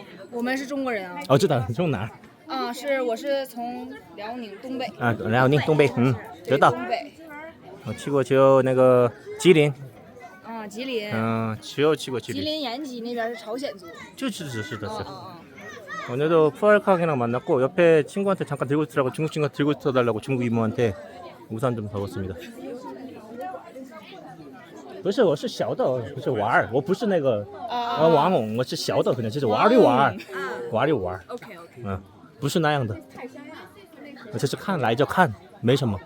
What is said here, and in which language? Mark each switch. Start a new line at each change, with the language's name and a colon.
Chinese: 我们是中国人啊。知道，从哪儿？我是从辽宁东北。辽宁东北，知道。东北。我去过就那个吉林。吉林。去过吉林。吉林延吉那边是朝鲜族。是的。
Korean: 오늘도 푸알카기랑 만났고 옆에 친구한테 잠깐 들고 있으라고 중국 친구가 들고 있어달라고 중국 이모한테 우산 좀 사왔습니다.
Chinese: 不是，我是小的，不是玩儿，我不是那个玩偶，我是小的，可能就是玩一玩。 OK。不是那样的，我就是看来就看，没什么。